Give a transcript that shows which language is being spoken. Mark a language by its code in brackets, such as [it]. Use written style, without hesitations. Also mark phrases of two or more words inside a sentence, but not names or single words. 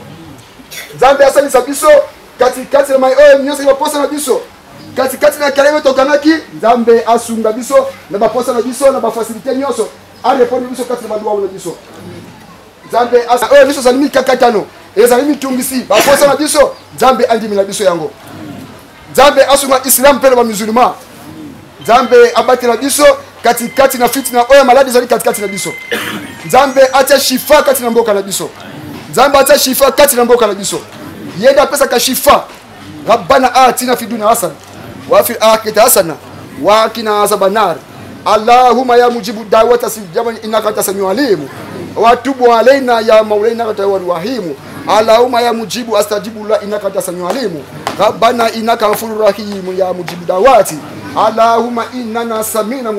[ln] Nzambe asalisa biso kati na mai oyo nyonso baposa na biso kati na carême tokanaki Nzambe asunga biso na baposa na biso na bafacilité nyonso arepondre biso kati na baluwa na biso Nzambe oyo biso salimi kakatano ezali mitungisi baposa na biso Nzambe andimila biso yango Nzambe asunga Islam pe ba musulman Nzambe abatela biso kati na fitna oyo maladi zali kati na biso Nzambe acha shifa kati na mboka na biso Nzambe acha shifa kati na mboka na biso yenda pesa ka shifa [ar] ربنا آتنا في الدنيا حسنة وفي الآخرة حسنة وقنا عذاب النار اللهم يا مجيب الدعوات استجب لنا إنك أنت السميع العليم وتب علينا يا مولانا إنك أنت التواب الرحيم اللهم يا مجيب استجب لنا إنك أنت السميع العليم ربنا إنك غفور رحيم يا مجيب الدعوات اللهم إننا سمعنا